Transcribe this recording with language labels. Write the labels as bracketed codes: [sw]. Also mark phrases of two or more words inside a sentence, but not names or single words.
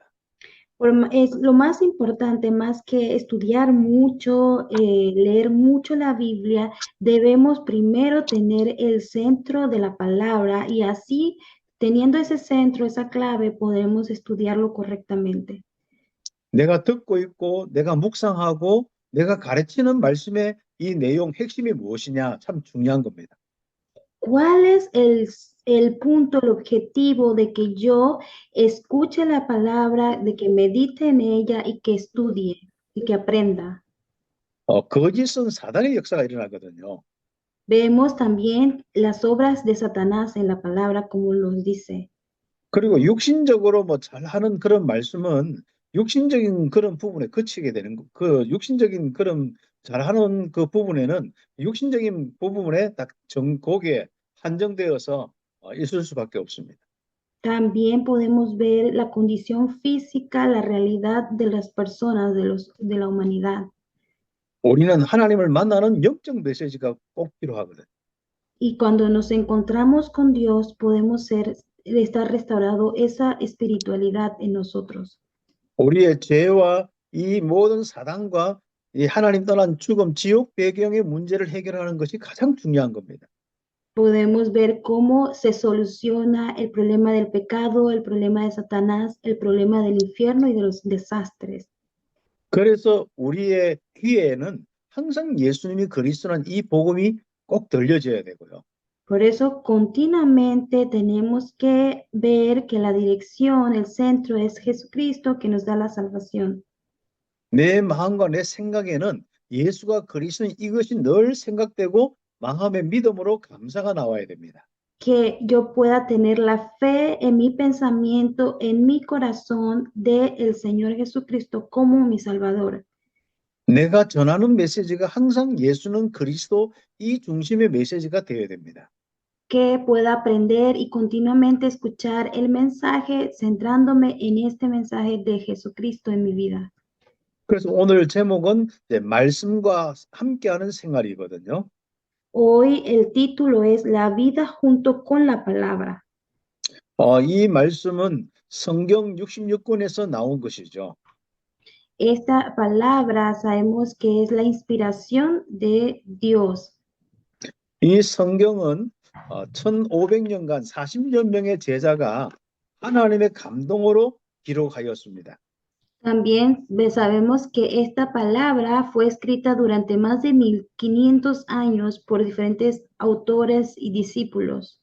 [es] Es lo más importante, más que estudiar mucho, leer mucho la Biblia, debemos primero tener el centro de la palabra y así, teniendo ese centro, esa clave, podemos estudiarlo correctamente. [ko] 내가 듣고 있고 내가 묵상하고 내가 가르치는 말씀의 이 내용 핵심이 무엇이냐 참 중요한 겁니다. [es] ¿Cuál es el punto, el objetivo de que yo escuche la palabra, de que medite en ella y que estudie y que aprenda? [ko] 거짓은 사단의 역사가 일어나거든요. [es] Vemos también las obras de Satanás en la palabra, como nos dice. [ko] 그리고 육신적으로 뭐 잘하는 그런 말씀은 육신적인 그런 부분에 그치게 되는 거. 그 육신적인 그런 잘하는 그 부분에는 육신적인 부분에 딱 거기에 한정되어서 있을 수밖에 없습니다. [es] También podemos ver la condición física, la realidad de las personas, de la humanidad. [ko] 우리는 하나님을 만나는 영적 메시지가 꼭 필요하거든. [es] Y cuando nos encontramos con Dios, podemos estar restaurado esa espiritualidad en nosotros. [ko] 우리의 죄와 이 모든 사단과 이 하나님 떠난 죽음, 지옥 배경의 문제를 해결하는 것이 가장 중요한 겁니다. [es] Podemos ver cómo se soluciona el problema del pecado, el problema de Satanás, el problema del infierno y de los desastres. [ko] 그래서 우리의 귀에는 항상 예수님이 그리스도라는 이 복음이 꼭 들려져야 되고요. [es] Por eso continuamente tenemos que ver que la dirección, el centro es Jesucristo que nos da la salvación. [ko] 내 마음과 내 생각에는 예수가 그리스도인 이것이 늘 생각되고 마음의 믿음으로 감사가 나와야 됩니다. [es] Que yo pueda tener la fe en mi pensamiento, en mi corazón de el Señor Jesucristo como mi Salvador. [ko] 내가 전하는 메시지가 항상 예수는 그리스도 이 중심의 메시지가 되어야 됩니다. [es] Que pueda aprender y continuamente escuchar el mensaje centrándome en este mensaje de Jesucristo en mi vida. [ko] 그래서 오늘 제목은 말씀과 함께하는 생활이거든요. [es] Hoy el título es La vida junto con la palabra. [ko] 이 말씀은 성경 66권에서 나온 것이죠. [es] Esta palabra sabemos que es la inspiración de Dios. [ko] 이 성경은 1500년간 40여 명의 제자가 하나님의 감동으로 기록하였습니다. [es] También sabemos que esta palabra fue escrita durante más de 1500 años por diferentes autores y discípulos.